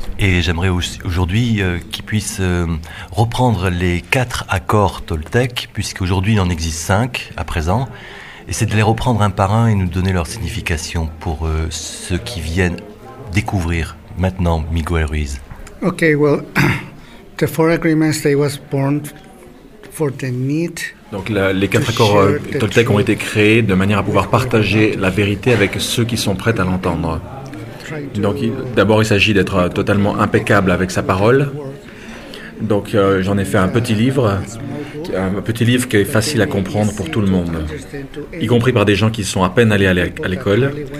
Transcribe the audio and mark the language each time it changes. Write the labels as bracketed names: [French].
[French] Et j'aimerais aujourd'hui qu'il puisse reprendre les quatre accords Toltec, puisqu'aujourd'hui il en existe cinq à présent, et c'est de les reprendre un par un et nous donner leur signification pour ceux qui viennent découvrir maintenant Miguel Ruiz. [English] Ok, well, the four agreements, they was born for the need. [French] Donc les quatre accords Toltec ont été créés de manière à pouvoir partager la vérité avec ceux qui sont prêts à l'entendre. Donc d'abord il s'agit d'être totalement impeccable avec sa parole. Donc j'en ai fait un petit livre qui est facile à comprendre pour tout le monde, y compris par des gens qui sont à peine allés à l'école.